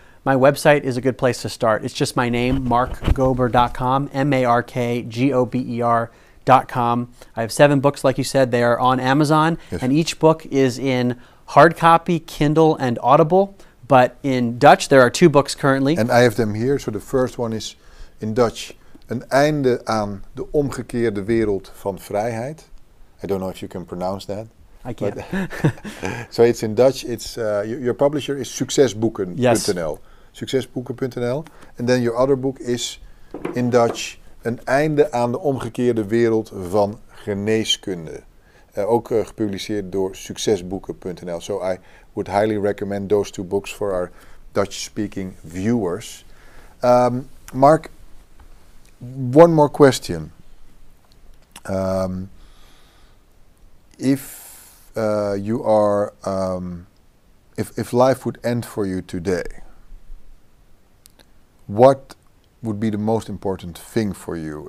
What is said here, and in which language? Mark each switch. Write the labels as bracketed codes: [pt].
[en] My website is a good place to start. It's just my name, markgober.com, MarkGober.com. I have 7 books, like you said. They are on Amazon, and each book is in hard copy, Kindle, and Audible. But in Dutch, there are 2 books currently. And I have them here. So the first one is in Dutch, Een einde aan de omgekeerde wereld van vrijheid. I don't know if you can pronounce that. I can't. So it's in Dutch. It's your publisher is succesboeken.nl. Yes. Succesboeken.nl. And then your other book is in Dutch, Een einde aan de omgekeerde wereld van geneeskunde. [nl] Ook gepubliceerd door succesboeken.nl. [en] So I would highly recommend those 2 books for our Dutch-speaking viewers. Mark, one more question. If you are, if life would end for you today, what would be the most important thing for you?